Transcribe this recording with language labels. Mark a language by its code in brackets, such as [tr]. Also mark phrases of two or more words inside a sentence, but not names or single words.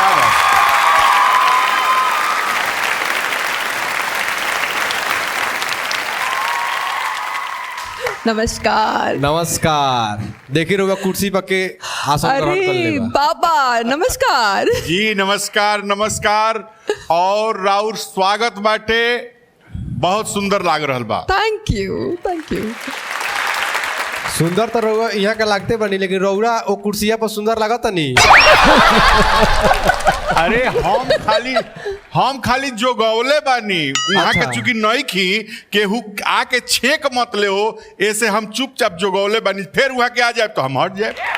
[bho] नमस्कार। नमस्कार। देखी रहुआ कुर्सी पर के आसन ग्रहण कर अरे लेबा। बाबा नमस्कार जी नमस्कार नमस्कार। और राउर स्वागत बाटे, बहुत सुंदर लाग रहल बा। [en] thank you thank you. [bho] सुंदर तो रहुआ यहाँ के लागते बनी, लेकिन रहुआ वो कुर्सिया पर सुंदर लागत नहीं। अरे हम खाली जो गौले बानी वहाँ के चूंकि नहीं खी केहू आके छेक मत ले हो, ऐसे हम चुपचाप जो गौले बानी, फिर वहाँ के आ जाए तो हम हट जाए।